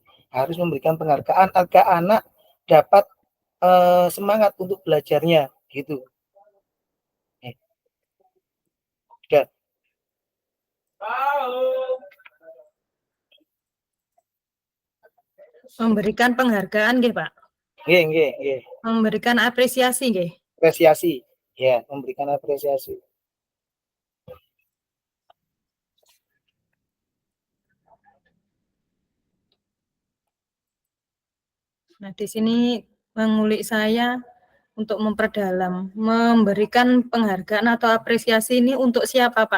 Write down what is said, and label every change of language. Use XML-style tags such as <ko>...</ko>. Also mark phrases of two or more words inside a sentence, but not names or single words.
<id>Harus memberikan penghargaan agar anak dapat semangat untuk belajarnya gitu. Udah. Memberikan penghargaan nggih, Pak. Nggih. Memberikan apresiasi nggih. Apresiasi. Ya, memberikan apresiasi. Nah, di sini mengulik saya untuk memperdalam, memberikan penghargaan atau apresiasi ini untuk siapa, Pak?</id>